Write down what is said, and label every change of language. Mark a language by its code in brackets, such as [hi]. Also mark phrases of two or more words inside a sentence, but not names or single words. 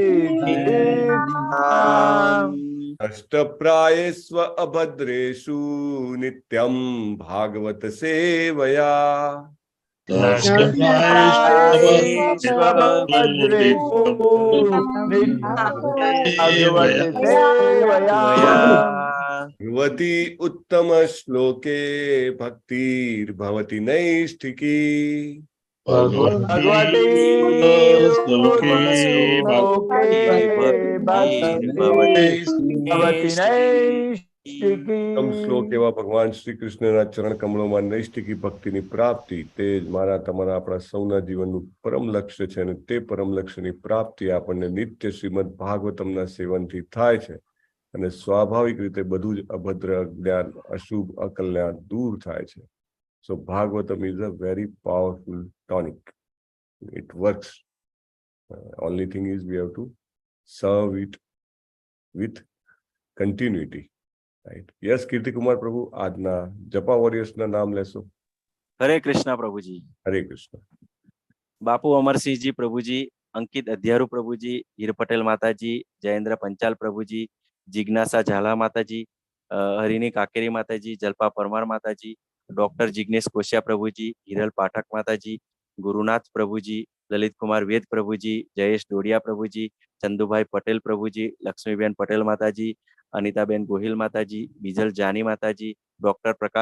[sa] अष्टप्रायेष्व अभद्रेषु नित्यं भागवत सेवया भगवती उत्तम श्लोके भक्तिर्भवति नैष्ठिकी भगवती [gu] શ્લોક એવા ભગવાન શ્રી કૃષ્ણના ચરણ કમળોમાં નૈષ્ઠિકી ભક્તિની પ્રાપ્તિ તે જ મારા તમારા આપણા સૌના જીવનનું પરમ લક્ષ્ય છે અને તે પરમ લક્ષ્યની પ્રાપ્તિ આપણને નિત્ય શ્રીમદ ભાગવતમના સેવનથી થાય છે અને સ્વાભાવિક રીતે બધું જ અભદ્ર અજ્ઞાન અશુભ અકલ્યાણ દૂર થાય છે. [en] So Bhagavatam is a very powerful tonic. It works. Only thing is we have to serve it with continuity. Right? Yes, Kirti Kumar Prabhu, [gu] આજના જપા વોરિયર્સના નામ લેશો. હરે કૃષ્ણ પ્રભુજી. હરે કૃષ્ણ. બાપુ અમરસિંહજી પ્રભુજી, અંકિત અધ્યારુ પ્રભુજી, હીર પટેલ માતાજી, જયેન્દ્ર પંચાલ પ્રભુજી, જિજ્ઞાસા ઝાલા માતાજી, હરિની કાકેરી માતાજી, જલ્પા પરમાર માતાજી, ડોક્ટર જિગ્નેશ કોશિયા પ્રભુજી, હિરલ પાઠક માતાજી, ગુરુનાથ પ્રભુજી, લલિત કુમાર વેદ પ્રભુજી, જયેશ ડોડિયા પ્રભુજી, ચંદુભાઈ પટેલ પ્રભુજી, લક્ષ્મીબેન પટેલ માતાજી, અનિતાબેન ગોહિલ માતાજી, બીજલ જાની માતાજી, ડોક્ટર પ્રકાશ